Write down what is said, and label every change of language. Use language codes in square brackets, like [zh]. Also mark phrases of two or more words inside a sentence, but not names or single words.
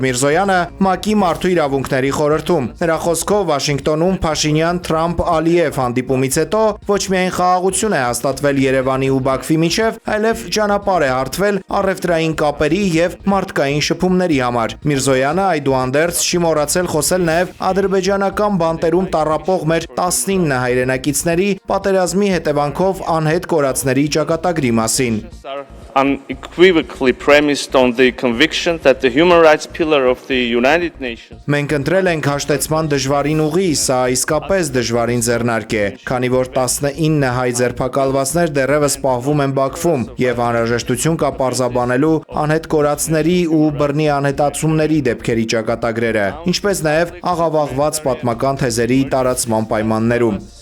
[hy] Միրզոյանը ՄԱԿ-ի Մարդու իրավունքների խորհրդում։ Նրա խոսքով Վաշինգտոնում Փաշինյան-Թրամփ-Ալիև հանդիպումից հետո ոչ միայն խաղաղություն է հաստատվել Երևանի ու Բաքվի միջև, այլև ճանապարհ է հարթվել առևտրային կապերի եւ մարդկային շփումների համար։ Միրզոյանը այդուհանդերձ չի մոռացել խոսել նաեւ ադրբեջանական բանտերում տառապող մեր 19 հայրենակիցների պատերազմի հետևանքով անհետ կորածների ճակատագրի մասին։ [en] Unequivocally premised on the conviction that the human rights pillar of the United Nations [hy] Մենք ընտրել ենք հաշտեցման դժվարին ուղի, սա իսկապես դժվարին ձեռնարկ է, քանի որ 19 հայ ձերբակալվածներ դեռևս պահվում են Բաքվում եւ անհրաժեշտություն կա պարզաբանելու անհետ կորածների ու բռնի անհետացումների դեպքերի ճակատագրերը, ինչպես նաեւ աղավաղված պատմական թեզերի տարածման պայմաններում։